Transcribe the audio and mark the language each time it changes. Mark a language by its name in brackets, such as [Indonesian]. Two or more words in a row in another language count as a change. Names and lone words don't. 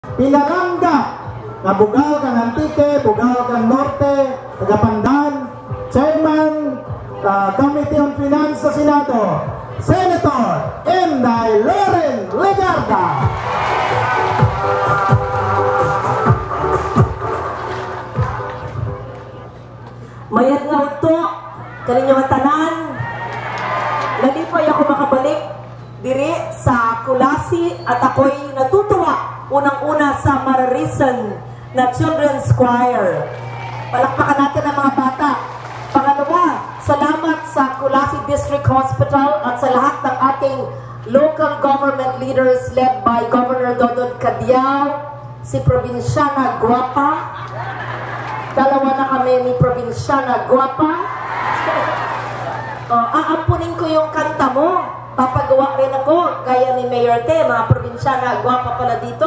[Kinaray-a] Pinalangga na Bugal kang Antique, Bugal kang Norte, Tagapandan, Chairman Committee on Finance sa Senado, Senator Inday Loren Legarda. Mayat nga ito, kaninyo tanan, nalipay ako makabalik diri sa Kulasi [Filipino] at ako'y natutuwa unang-una sa Mararison na Children's Choir. Palakpakan natin ang mga bata. Pangalawa, salamat sa Kulasi District Hospital at sa lahat ng ating local government leaders [English] led by [Filipino] Governor Dodon Cadiao, si Probinsyana Guapa. Dalawa na kami ni Probinsyana Guapa. Aampunin ko yung kanta mo. Papagawa rin ako, gaya ni Mayor Te, mga Probinsyana Guapa pala dito.